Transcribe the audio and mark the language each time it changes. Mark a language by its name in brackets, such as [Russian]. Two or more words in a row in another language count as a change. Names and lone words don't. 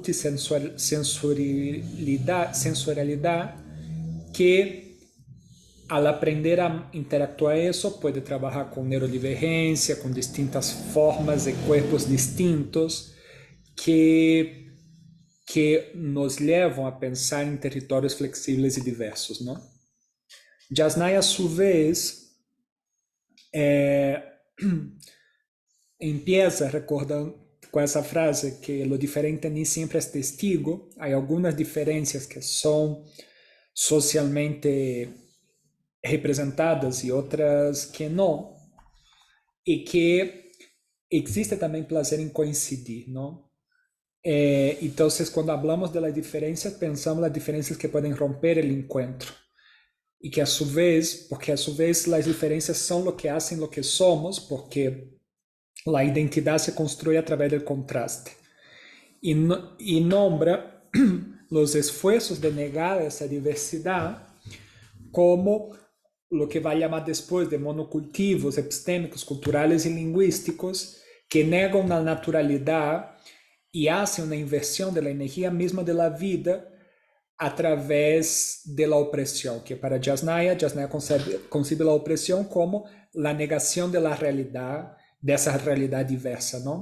[Spanish] sensorialidad que al aprender a interactuar eso puede trabajar con neurodivergencia, con distintas formas de cuerpos distintos que nos llevan a pensar en territorios flexibles y diversos, ¿no? Jasnaya, a su vez, Empieza recordando [Portuguese] com essa frase [Spanish] que lo diferente [Portuguese] nem sempre é [Spanish] testigo. [Portuguese] Há algumas diferenças que são socialmente representadas e outras que não. E que existe também prazer em coincidir, não? Então, quando falamos [Spanish] de las [Portuguese] diferenças, pensamos nas diferenças que podem romper o encontro. E que [Spanish] a su vez, [Portuguese] porque [Spanish] a su vez [Portuguese] as diferenças são o que [Spanish] hacen lo que somos, [Portuguese] porque a identidade [Spanish] se construye a través del contraste. Y nombra los esfuerzos de negar esa diversidad como lo que va a llamar después de monocultivos epistémicos, culturales y lingüísticos que negan la naturalidad y hacen una inversión de la energía misma de la vida a través de la opresión, que para Jasnaya concibe la opresión como la negación de la realidad, de esa realidad diversa, ¿no?